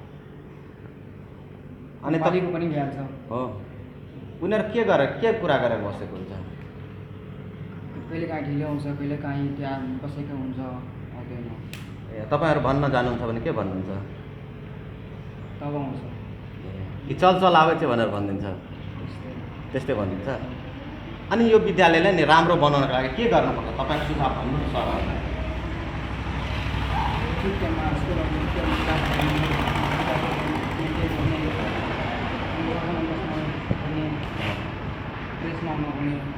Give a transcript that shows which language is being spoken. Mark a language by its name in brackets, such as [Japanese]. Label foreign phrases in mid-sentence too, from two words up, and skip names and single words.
[Nepali] नेपालीको पनि भइहाल्छ हो। उनीहरू के कुरा गरेर बसेको हुन्छ? कहिलेकाहीँ ढिलो हुन्छ, कहिलेकाहीँ त्यहाँ बसेको हुन्छ, आउँदैन। ए तपाईँहरू भन्न जानुहुन्छ भने के भन्नुहुन्छ? तब आउँछ। कि [Maithili] चल आवे [Nepali] चाहिँ भनेर भनिदिन्छ? त्यस्तै। त्यस्तै भनिदिन्छ। अनि यो विद्यालयलाई नि राम्रो बनाउनको लागि के गर्नुपर्छ तपाईँको सुझाव भन्नुहोस् सरहरूलाई। छुट्टीमा यस्तो गर्ने, त्यो क्लास गर्ने, ड्रेसमा आउनुपर्ने।